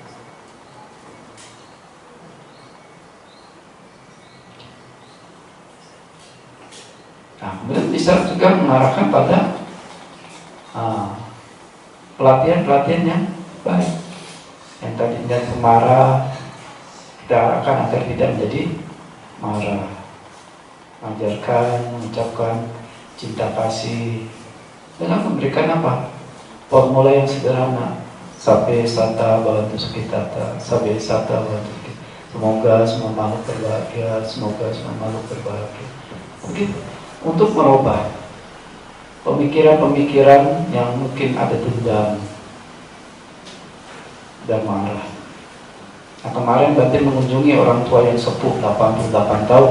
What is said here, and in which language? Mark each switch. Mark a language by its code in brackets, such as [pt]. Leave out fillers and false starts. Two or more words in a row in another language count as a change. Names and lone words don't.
[id] Nah, kemudian bisa juga mengarahkan pada pelatihan-pelatihan yang baik. Yang tadinya pemarah, kita arahkan agar tidak menjadi marah. Mengajarkan, mengucapkan cinta kasih dengan memberikan apa? Formula yang sederhana. [pi] Sabe sata bhavantu sukhitata, sabe sata bhavantu sukhitata. [id] Semoga semua makhluk berbahagia, semoga semua makhluk berbahagia. Begitu. Untuk merubah pemikiran-pemikiran yang mungkin ada dendam dan marah. Nah, kemarin Banti mengunjungi orang tua yang sepuh 88 tahun.